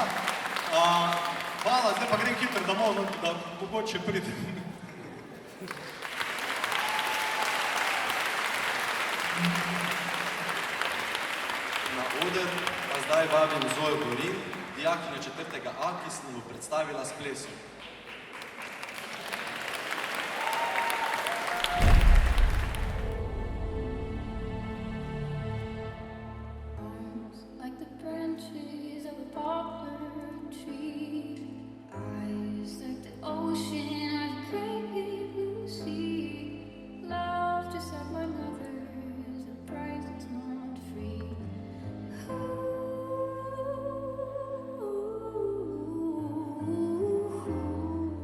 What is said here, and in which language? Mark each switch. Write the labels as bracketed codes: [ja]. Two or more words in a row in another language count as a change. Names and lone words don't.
[sl] Hvala, zdaj pa grem hitro domov, da mogoče pridem. Na oder pa zdaj vabim Zojo Borin, dijakinjo 4. A, ki se nam bo predstavila s plesom. [en] Like the branches of a poplar tree, eyes like the ocean of the great blue sea, love just like my mother's, a price that's not free. Ooh,